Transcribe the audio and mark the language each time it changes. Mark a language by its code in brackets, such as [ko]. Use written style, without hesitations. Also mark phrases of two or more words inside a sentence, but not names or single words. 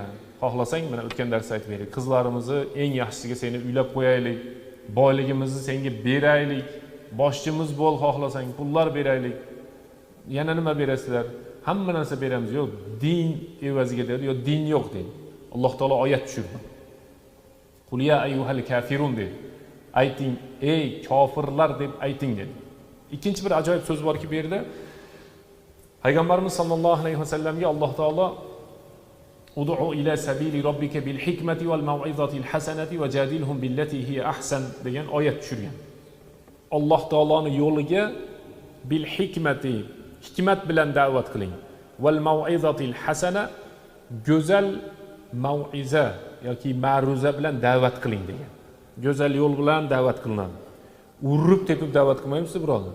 [uz] Xohlasang, mana o'tgan darsda aytib berdik. Qizlarimizni eng yaxshisiga seni uylab qo'yaylik. Boyligimizni senga beraylik. Boshchimiz bo'l, xohlasang pullar beraylik. Yana nima berasizlar? Hamma narsa beramiz. Yo'q, din evaziga dedi, yo'q, din yo'q dedi. Alloh taolo oyat tushirdi. [ar] قل يا أيها الكافرون dedi. [uz] Ayting, ey kofirlar deb ayting dedi. Ikkinchi bir ajoyib so'z borki bu yerda Payg'ambarimiz [ar] صلى الله عليه وسلم [uz] Alloh taolo [ar] ادع إلى سبيل ربك بالحكمة والموعظة الحسنة وجادلهم بالتي هي أحسن [uz] degan oyat tushirgan. Alloh taoloning yo'liga [ar] بالحكمة, [uz] hikmat bilan da'vat qiling. [ar] والموعظة الحسنة, [uz] go'zal mau'iza yoki ma'ruza bilan da'vat qiling degan. Go'zal yo'l bilan da'vat qilinadi. Urib tepib da'vat qilmaymiz, birodar.